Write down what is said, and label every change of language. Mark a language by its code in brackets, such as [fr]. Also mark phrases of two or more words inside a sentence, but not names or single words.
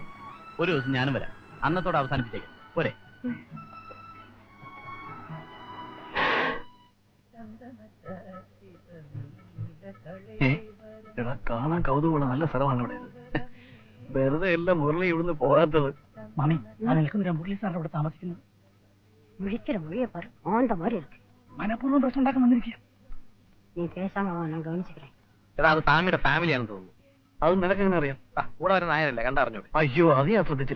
[ml] ഒരു ദിവസം ഞാനും വരാം, അന്നത്തോടെ അവസാനിപ്പിച്ചേക്കാം പോരെ? എടാ, കാണാൻ കൗതുകമുള്ള നല്ല സ്ഥലമാണ് ഇവിടെ. വെറുതെ എല്ലാം മുരളി ഇവിടുന്ന് പോകാത്തത്. [ta] மாமி, நான் நினைக்கிறேன் முரளி சார் [ml] അവിടെ താമസിക്കുന്നത്. [ta] விழிக்கிற மொழியை பாரு, ஆந்த மாதிரி இருக்கு. [ml] മനഃപൂർവ്വം പ്രശ്നം ഉണ്ടാക്കാൻ വന്നിരിക്കുക. [ta] நீ பேசாம வா, நான் கவனிச்சுக்கிறேன். [ml] എടാ അത് താമിയുടെ ഫാമിലിയാണെന്ന് തോന്നുന്നു. അത് നിനക്കെങ്ങനെ അറിയാം? കൂടെ വരുന്ന നായരല്ലേ, കണ്ടറിഞ്ഞു. അയ്യോ, അത് ഞാൻ ശ്രദ്ധിച്ചില്ല.